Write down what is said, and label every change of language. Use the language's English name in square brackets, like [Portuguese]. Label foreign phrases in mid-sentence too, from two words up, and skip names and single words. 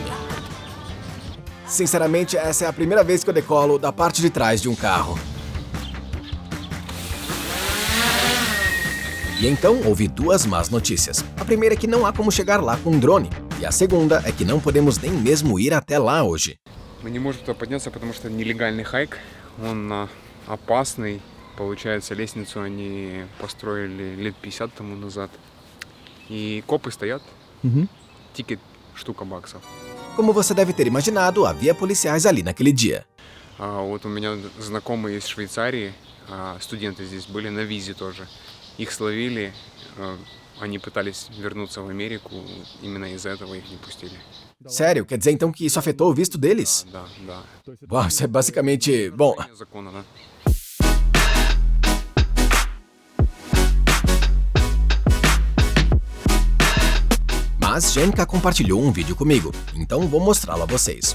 [Portuguese] Sinceramente, essa é a primeira vez que eu decolo da parte de trás de um carro. E então, houve duas más notícias. A primeira é que não há como chegar lá com um drone. E a segunda é que não podemos nem mesmo ir até lá hoje. [Russian] Мы не можем туда подняться, потому что это нелегальный хайк. Он опасный. Получается, лестницу они построили лет 50 тому назад. И копы стоят. Тикет штука баксов. [Portuguese] Como você deve ter imaginado, havia policiais ali naquele dia. [Russian] Вот у меня знакомые из Швейцарии, студенты здесь были на визе тоже. Их словили, они pытались вернуться в Америку, именно из-за этого их не пустили. [Portuguese] Sério? Quer dizer então que isso afetou o visto deles? [Russian] Да. [Portuguese] Uau, isso é basicamente... Bom, [Russian] Закона, да. [Portuguese] mas Jenica compartilhou um vídeo comigo, então vou mostrá-lo a vocês.